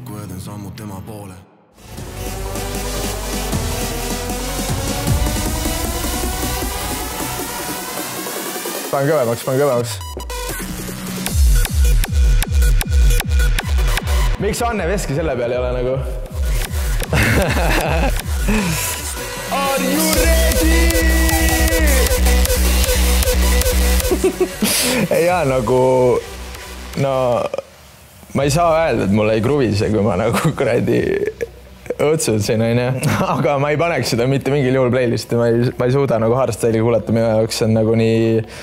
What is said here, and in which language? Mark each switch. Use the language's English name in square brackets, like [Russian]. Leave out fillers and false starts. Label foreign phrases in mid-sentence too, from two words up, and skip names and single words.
[Estonian] Panen kõvemaks. Miks Anne Veski selle peal ei ole nagu? [English] Are you ready? [Estonian] Ja nagu, no ma ei saa öelda, et mulle ei kruvise, kui ma nagu kuradi õtsusin, aga ma ei paneks seda mitte mingil juhul playlisti, ma ei suuda nagu hardstyle'i kuulata, minu jaoks see on nagu nii,